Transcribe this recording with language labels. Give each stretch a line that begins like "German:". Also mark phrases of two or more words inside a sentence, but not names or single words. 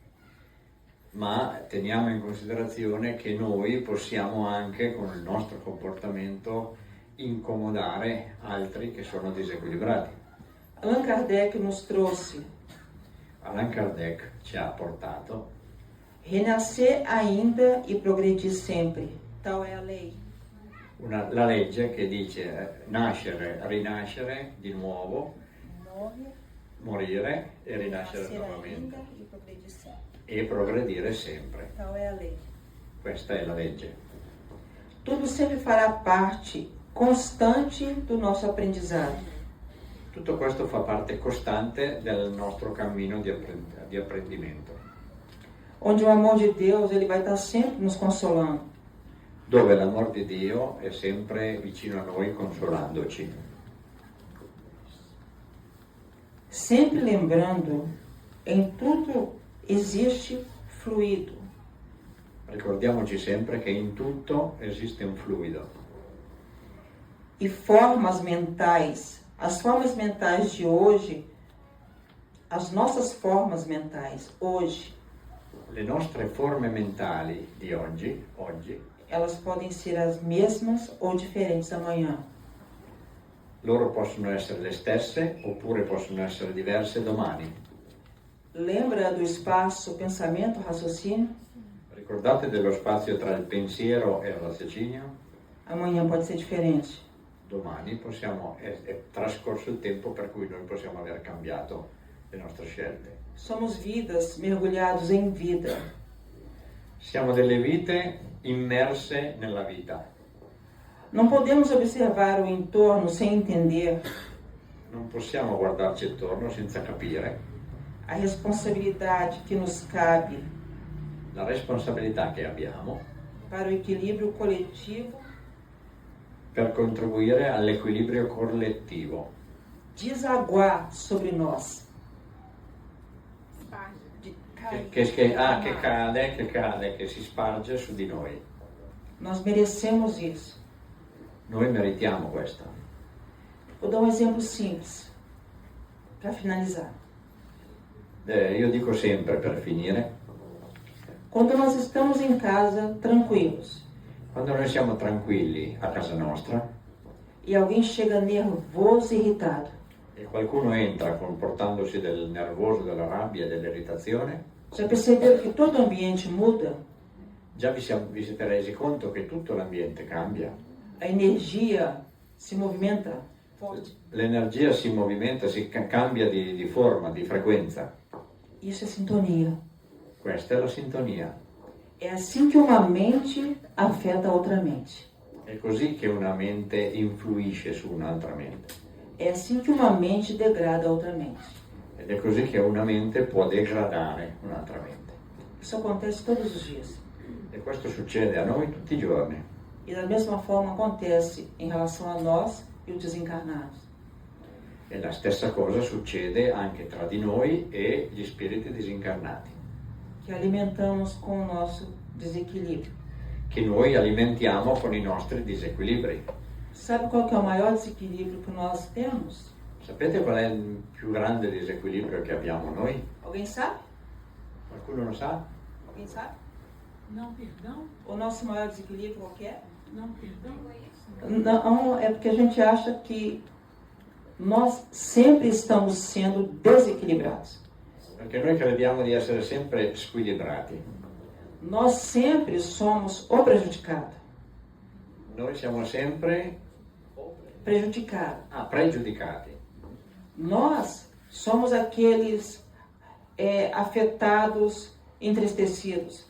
Italian: ma teniamo in considerazione che noi possiamo anche con il nostro comportamento incomodare altri che sono disequilibrati.
Portuguese: Allan Kardec nos trouxe
Italian: Allan Kardec ci ha portato
Portuguese: renascer ainda e progredir sempre. Tal é a lei.
Italian: la legge che dice nascere, rinascere di nuovo, morire e rinascere nuovamente
Portuguese: e progredir sempre.
Italian: e progredire sempre.
Portuguese: Tal é a lei.
Italian: Questa è la legge.
Portuguese: Tudo sempre fará parte constante do nosso aprendizado.
Italian: Tutto questo fa parte costante del nostro cammino di apprendimento,
Portuguese: Onde o amor de Deus ele vai estar sempre nos consolando.
Italian: dove l'amor di Dio è sempre vicino a noi consolandoci.
Portuguese: Sempre lembrando, em tudo existe fluido.
Italian: Ricordiamoci sempre che in tutto esiste un fluido
Portuguese: E formas mentais, as formas mentais de hoje, as nossas formas mentais hoje,
Italian: le nostre forme mentali di oggi,
Portuguese: elas podem ser as mesmas ou diferentes amanhã.
Italian: loro possono essere le stesse oppure possono essere diverse domani.
Portuguese: Lembra do espaço pensamento-raciocínio?
Italian: Ricordate dello spazio tra il pensiero e il raziocinio?
Portuguese: Amanhã pode ser diferente.
Italian: Domani è trascorso il tempo per cui noi possiamo aver cambiato le nostre scelte.
Portuguese: Somos vidas mergulhados em vida.
Italian: Siamo delle vite immerse nella vita.
Portuguese: Não podemos observar o entorno sem entender
Italian: Non possiamo guardarci attorno senza capire
Portuguese: a responsabilidade que nos cabe
Italian: la responsabilità che abbiamo
Portuguese: para o equilíbrio coletivo
Italian: per contribuire all'equilibrio collettivo
Portuguese: desaguar sobre nós.
Italian: che cade, che si sparge su di noi.
Portuguese: Nós merecemos isso.
Italian: Noi meritiamo questo.
Portuguese: Vou dar um exemplo simples para finalizar.
Italian: Io dico sempre per finire,
Portuguese: Quando nós estamos em casa tranquilos
Italian: quando noi siamo tranquilli a casa nostra
Portuguese: e alguém chega nervoso e irritado,
Italian: e qualcuno entra comportandosi del nervoso, della rabbia, dell'irritazione,
Portuguese: já perceberam que todo o ambiente muda?
Italian: già vi siete resi conto che tutto l'ambiente cambia,
Portuguese: A energia se movimenta forte.
Italian: l'energia si movimenta, cambia di forma, di frequenza.
Portuguese: Isso é sintonia.
Italian: Questa è la sintonia.
Portuguese: É assim que uma mente afeta a outra mente.
Italian: È così che una mente influisce su un'altra mente.
Portuguese: É assim que uma mente degrada a outra mente.
Italian: Ed è così che una mente può degradare un'altra mente.
Portuguese: Isso acontece todos os dias.
Italian: E questo succede a noi tutti i giorni.
Portuguese: E da mesma forma acontece em relação a nós e os desencarnados.
Italian: E la stessa cosa succede anche tra di noi e gli spiriti disincarnati,
Portuguese: Que alimentamos com o nosso desequilíbrio.
Italian: che noi alimentiamo con i nostri disequilibri.
Portuguese: Sabe qual que é o maior desequilíbrio que nós temos?
Italian: Sapete qual è il più grande disequilibrio che abbiamo noi?
Portuguese: Alguém sabe?
Italian: Qualcuno lo sa?
Portuguese: Alguém sabe? Não, perdão? O nosso maior desequilíbrio qual que é? Não, é porque a gente acha que nós sempre estamos sendo desequilibrados.
Italian: Perché noi crediamo di essere sempre squilibrati.
Portuguese: Nós sempre somos o prejudicado.
Italian: Noi siamo sempre
Portuguese: Prejudicado.
Italian: pregiudicati.
Portuguese: Nós somos aqueles afetados, entristecidos.